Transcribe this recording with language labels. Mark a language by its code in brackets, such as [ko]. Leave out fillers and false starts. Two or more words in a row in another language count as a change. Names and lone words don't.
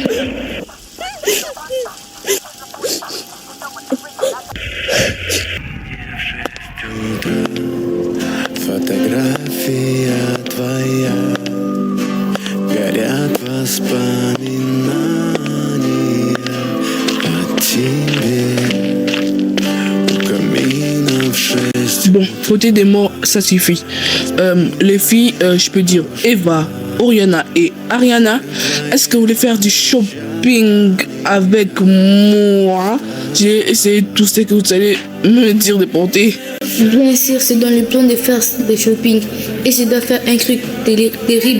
[ru] Фотография твоя, горят воспоминания о тебе у камина в 6. [fr] Bon, côté des mots, ça suffit. Les filles, je peux dire Eva, Oriana et Ariana, est-ce que vous voulez faire du shopping avec moi? J'ai essayé tout ce que vous allez me dire de porter. Bien sûr, c'est dans le plan de faire des shopping. Et je dois faire un truc terrible.